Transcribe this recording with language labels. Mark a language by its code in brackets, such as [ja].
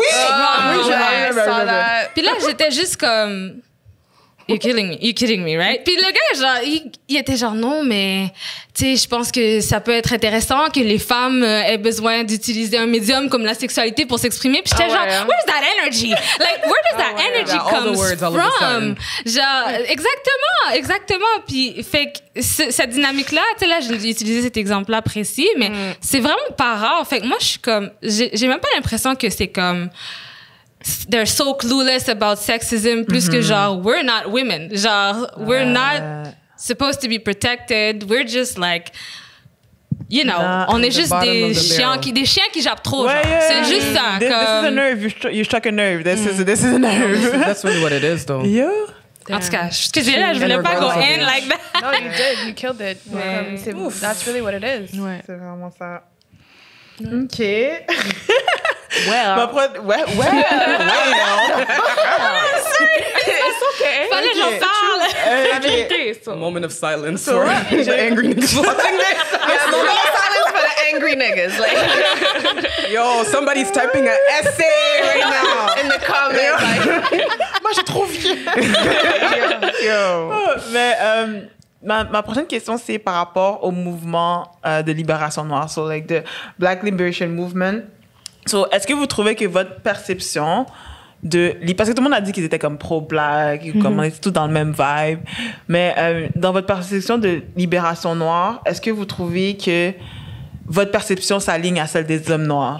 [fr] Oui, [en] I saw that. [fr] Puis là, j'étais juste comme... [en] You're kidding me, right? [fr] Puis le gars, genre, il était genre, non, mais, tu sais, je pense que ça peut être intéressant que les femmes aient besoin d'utiliser un médium comme la sexualité pour s'exprimer. Puis j'étais genre, [en] where's that energy? Like, where does that energy come from? [fr] Genre, exactement. Puis, fait que cette dynamique-là, tu sais, là, j'ai utilisé cet exemple-là précis, mais c'est vraiment pas rare. Fait que moi, je suis comme, j'ai même pas l'impression que c'est comme, [en] they're so clueless about sexism [fr] plus que genre [en] we're not women, [fr] genre [en] we're not supposed to be protected, we're just like, you know, [fr] on est juste des chiens qui jappent trop, genre. C'est juste ça. [en] This is a nerve, you struck a nerve. This is a nerve. That's really what it is, though. Yeah. [fr] En tout cas, excusez là, je voulais pas [en] go in like that. No, you did. You killed it. That's really what it is. [fr] Ouais. C'est vraiment ça. OK. Well. Fallait que j'en parle. La vérité, ça. [en] A moment of silence for the angry niggas watching this. Silence for the angry niggas. Like, Yo, somebody's typing an essay right now. in the comments. Like, [fr] Moi, j'ai trop vieux. Mais ma prochaine question, c'est par rapport au mouvement de libération noire, [en] so like the Black Liberation Movement. [fr] So, est-ce que vous trouvez que votre perception parce que tout le monde a dit qu'ils étaient comme pro-black, comme on était tous dans le même vibe, mais dans votre perception de libération noire, est-ce que vous trouvez que votre perception s'aligne à celle des hommes noirs?